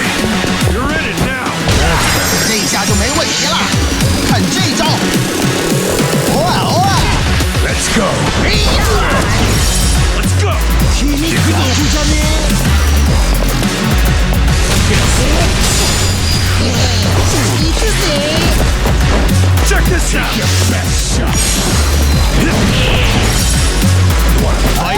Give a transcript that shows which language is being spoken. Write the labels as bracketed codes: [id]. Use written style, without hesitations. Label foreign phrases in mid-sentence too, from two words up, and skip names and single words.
[en] You're in it now. [zh] 这一下就没问题了，看这招！哇哇！ [en] Let's go. 哎呀！ Let's go. [ja] 君に行くぞ！じゃね [zh] 你是谁？ [en] Check this out. Your best shot. You wanna fight?